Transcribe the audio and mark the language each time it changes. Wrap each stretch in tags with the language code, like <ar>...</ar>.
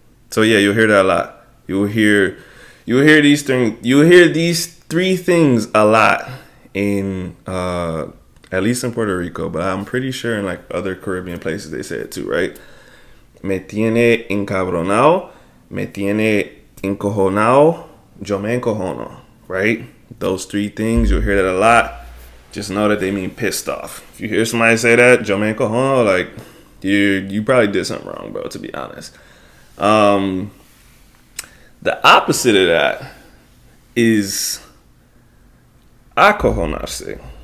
<en>So yeah, you'll hear that a lot. You'll hear these three things a lot in at least in Puerto Rico, but I'm pretty sure in like other Caribbean places they say it too, right?</en> <es>Me tiene encabronado, me tiene encojonado, yo me encojono, right?</es> <en>Those three things, you'll hear that a lot. Just know that they mean pissed off. If you hear somebody say that,</en> <es>yo me encojono,</es> <en>like you probably did something wrong, bro, to be honest. The opposite of that is acojonarse.</en>